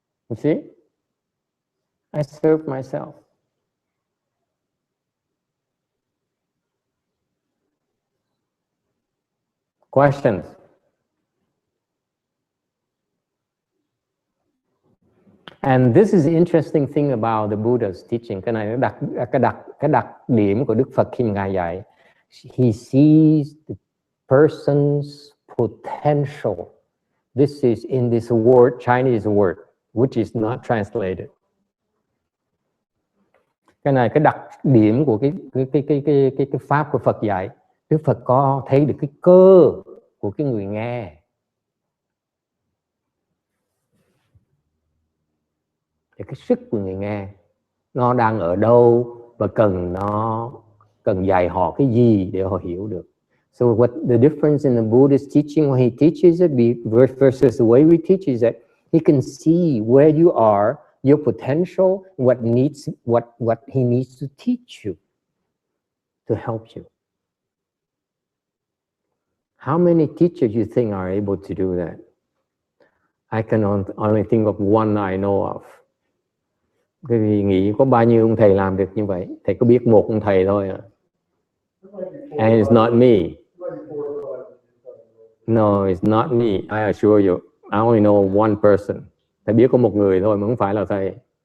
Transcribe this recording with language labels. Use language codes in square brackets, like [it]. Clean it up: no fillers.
[en] You see? I serve myself. Questions? And this is the interesting thing about the Buddha's teaching. [vi] Cái này nó cái đặc điểm của Đức Phật khi Ngài dạy. [en] He sees the person's potential. This is in this word, Chinese word, which is not translated. [vi] Cái này cái đặc điểm của cái pháp của Phật dạy. Đức Phật có thấy được cái cơ của cái người nghe. Cái sức của người nghe nó đang ở đâu và cần dạy họ cái gì để họ hiểu được. [en] So what the difference in the Buddhist teaching when he teaches it versus the way we teach is that he can see where you are, your potential, what he needs to teach you to help you. How many teachers you think are able to do that? I can only think of one I know of. [vi] Cái gì nghĩ có bao nhiêu ông thầy làm được như vậy? Thầy có biết một ông thầy thôi à? [en] And it's not me. No, it's not me. I assure you. I only know one person. [vi] Thầy biết có một người thôi mà không phải là thầy.